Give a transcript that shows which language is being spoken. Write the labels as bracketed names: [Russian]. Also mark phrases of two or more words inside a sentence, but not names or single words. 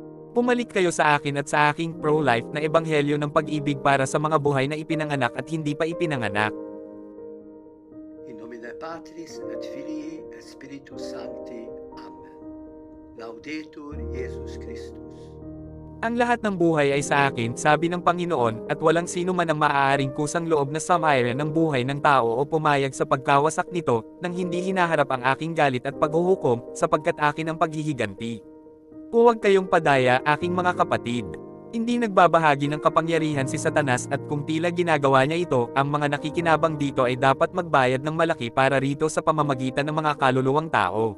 [Filipino] Pumalik kayo sa akin at sa aking pro-life na ebanghelyo ng pag-ibig para sa mga buhay na ipinanganak at hindi pa ipinanganak. [Latin] In nomine Patris et Filii et Spiritus Sancti. Amen. Laudetur Jesus Christus. [Filipino] Ang lahat ng buhay ay sa akin, sabi ng Panginoon, at walang sino man ang maaaring kusang loob na samayan ng buhay ng tao o pumayag sa pagkawasak nito, nang hindi hinaharap ang aking galit at paghuhukom, sapagkat akin ang paghihiganti. Huwag kayong padaya, aking mga kapatid. Hindi nagbabahagi ng kapangyarihan si Satanas at kung tila ginagawa niya ito, ang mga nakikinabang dito ay dapat magbayad ng malaki para rito sa pamamagitan ng mga kaluluwang tao.